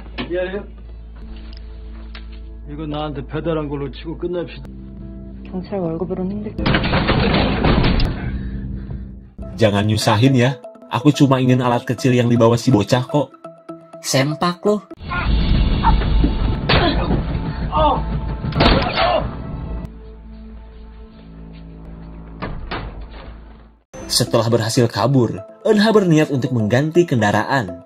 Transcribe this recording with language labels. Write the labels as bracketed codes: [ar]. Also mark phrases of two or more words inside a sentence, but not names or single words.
[ko] 미안해요. 이거 나한테 배달한 걸로 치고 끝납시다. 경찰 월급으로는 힘들. [id] Jangan nyusahin ya. Aku cuma ingin alat kecil yang dibawa si bocah kok. Sempak loh. Setelah berhasil kabur, Eunha berniat untuk mengganti kendaraan.